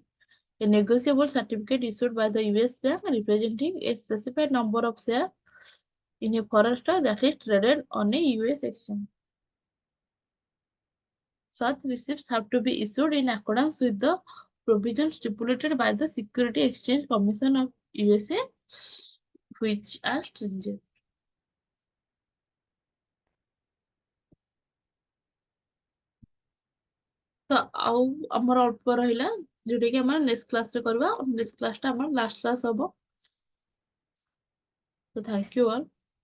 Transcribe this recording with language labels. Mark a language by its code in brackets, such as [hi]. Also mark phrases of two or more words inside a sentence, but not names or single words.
[en] A negotiable certificate issued by the US bank representing a specified number of shares in a foreign stock that is traded on a US exchange. Such receipts have to be issued in accordance with the provisions stipulated by the Security Exchange Commission of USA, which are stringent. [or] ତ ଆଉ ଆମର ଅଳ୍ପ ରହିଲା ଯୋଉଟା କି ଆମର [en] next classରେ [or] କରିବା. [en] next classଟା [or] ଆମର [en] last class [or] ହବ. [en] So thank you all.